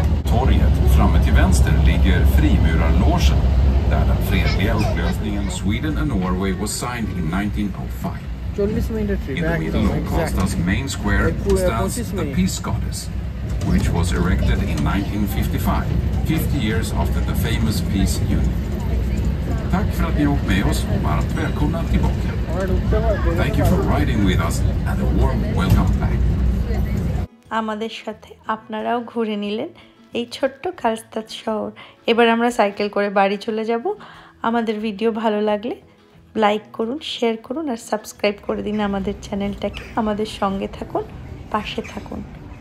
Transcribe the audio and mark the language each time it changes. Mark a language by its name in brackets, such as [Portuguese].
[Swedish] Torget framme till vänster ligger frimurarlogen där den fredliga upplösningen [English] Sweden and Norway was signed in 1905. In the middle of Karlstad's main square stands the Peace Goddess, which was erected in 1955, 50 years after the famous peace union. [Swedish] Tack för att ni åkt med oss och varmt välkomna tillbaka. [English] Thank you for riding with us and a warm welcome back. [Bangla] আমাদের সাথে আপনারাও ঘুরে নিলেন এই ছোট্ট কালস্তাদ শহর। এবার আমরা সাইকেল করে বাড়ি চলে যাব। আমাদের ভিডিও ভালো লাগলে লাইক করুন, শেয়ার করুন আর সাবস্ক্রাইব করে দিন আমাদের চ্যানেলটাকে। আমাদের সঙ্গে থাকুন, পাশে থাকুন।